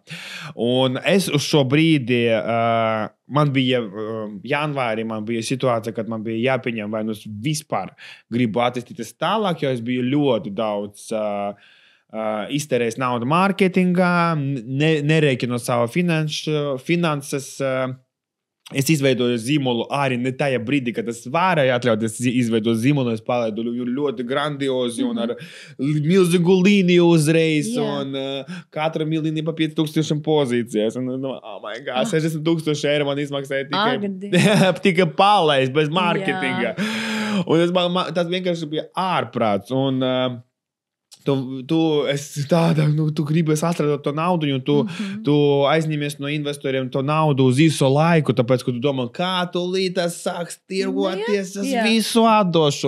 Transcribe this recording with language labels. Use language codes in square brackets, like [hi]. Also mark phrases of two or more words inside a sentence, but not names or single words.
[lv] Un es uz šo brīdi, man bija janvārī, man bija situācija, kad man bija jāpieņem, vai vispār gribu attīstīties tālāk, jo es biju ļoti daudz iztērējis naudu mārketingā, nerēķinu savu finanses. Es izveidoju zīmolu arī ne tajā brīdī, kad es varēju atļauties izveidot zīmolu. Es palaidu ļoti grandiozi un ar milzīgu līniju uzreiz. Un katra līnija pa 5,000 pozīcijas. Un, [en] oh my God, [lv] 60,000 eiro man izmaksāja tikai palaist bez mārketinga. Un tas vienkārši bija ārprāts. Un tu gribi atrast to naudu, un tu aizņemies no investoriem to naudu uz īso laiku, tāpēc, ka tu domā, kā tu līdz sāks tirgoties, es visu atdošu.